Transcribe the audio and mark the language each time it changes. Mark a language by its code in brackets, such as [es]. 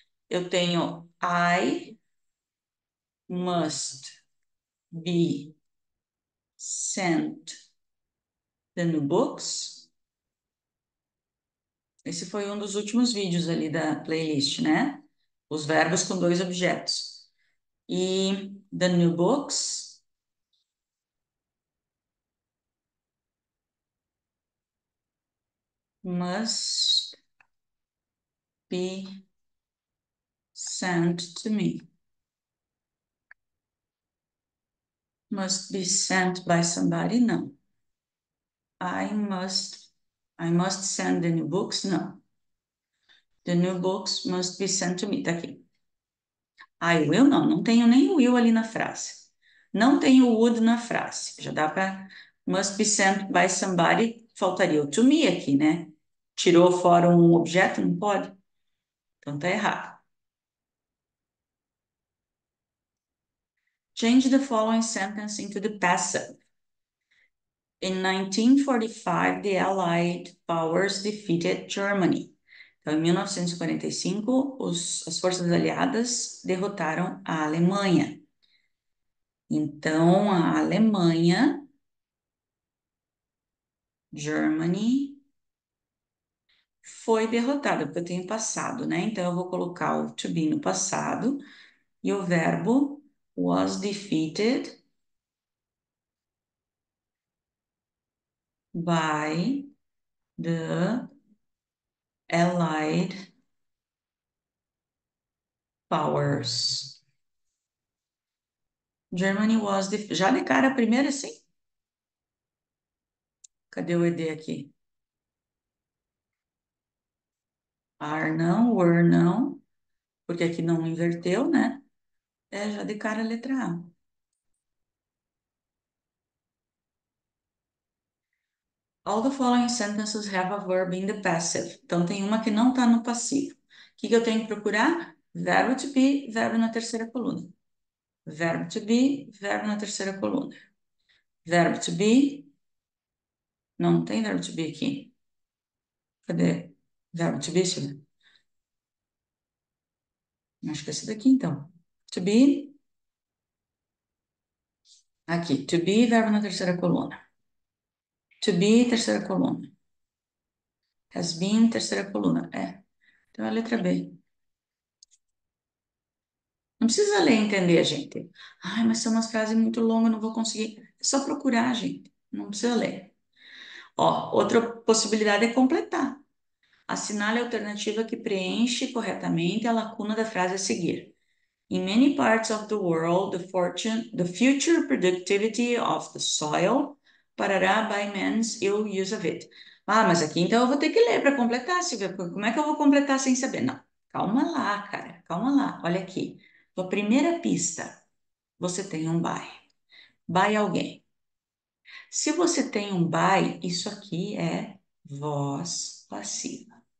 [pt] Eu tenho [en] I must be sent the new books. [pt] Esse foi um dos últimos vídeos ali da playlist, né? Os verbos com dois objetos. [en] E the new books must be sent to me. Must be sent by somebody? No. I must I must send the new books? No. The new books must be sent to me. [pt] Tá aqui. I will não, não tenho nem o will ali na frase. Não tenho o would na frase. Já dá para [en] must be sent by somebody. [pt] faltaria o [en] to me [pt] aqui, né? Tirou fora um objeto, não pode? Então tá errado. [en] Change the following sentence into the passive. In 1945, the Allied powers defeated Germany. [pt] Então, em 1945, as forças aliadas derrotaram a Alemanha. Então, a Alemanha, Germany, foi derrotada, porque eu tenho passado, né? Então, eu vou colocar o to be no passado e o verbo [en] was defeated by the Allied powers. [pt] Germany was já de cara a primeira, sim? Cadê o ED aqui? Are não, were não, porque aqui não inverteu, né? É, já de cara a letra A. [en] All the following sentences have a verb in the passive. [pt] Então, tem uma que não está no passivo. O que eu tenho que procurar? Verbo to be, verbo na terceira coluna. Verbo to be, verbo na terceira coluna. Verbo to be, não tem verbo to be aqui. Cadê? Verbo to be, Silvia? Acho que é esse daqui, então. To be, aqui. To be, verbo na terceira coluna. To be, terceira coluna. Has been, terceira coluna. É. Então, é a letra B. Não precisa ler e entender, gente. Ai, mas são umas frases muito longas, não vou conseguir. É só procurar, gente. Não precisa ler. Ó, outra possibilidade é completar. Assinale a alternativa que preenche corretamente a lacuna da frase a seguir. [en] In many parts of the world, the future productivity of the soil parará by man's ill use of it. [pt] Ah, mas aqui então eu vou ter que ler para completar, Silvia. Como é que eu vou completar sem saber? Não, calma lá, cara, calma lá. Olha aqui. Tua primeira pista, você tem um by. By alguém. Se você tem um by, isso aqui é voz passiva.